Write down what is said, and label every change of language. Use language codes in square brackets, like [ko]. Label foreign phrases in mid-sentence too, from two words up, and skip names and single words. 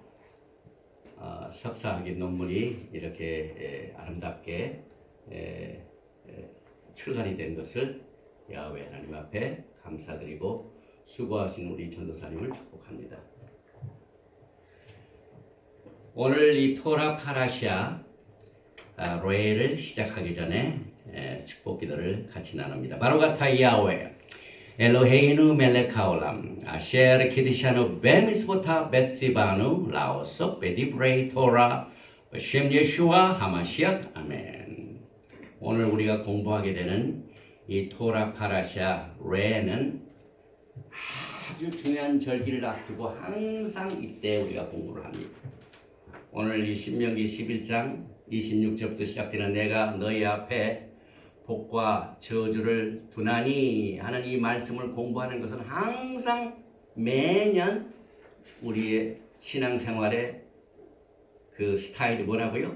[ko] 석사학위 논문이 이렇게 아름답게 출간이 된 것을 야훼 하나님 앞에 감사드리고 수고하신 우리 전도사님을 축복합니다. 오늘 이 토라 파라샤 로에를 시작하기 전에 축복 기도를 같이 나눕니다. [he] ברוך אתה יהוה אלוהינו מלך העולם אשר קדשנו במצוותיו וציוונו לעסוק בדברי תורה של ישוע המשיח אמן. [ko] 오늘 우리가 공부하게 되는 이 토라 파라샤 레는 아주 중요한 절기를 앞두고 항상 이때 우리가 공부를 합니다. 오늘 이 신명기 11장 26절부터 시작되는 내가 너희 앞에 복과 저주를 두나니 하는 이 말씀을 공부하는 것은 항상 매년 우리의 신앙생활의 그 스타일이 뭐라고요?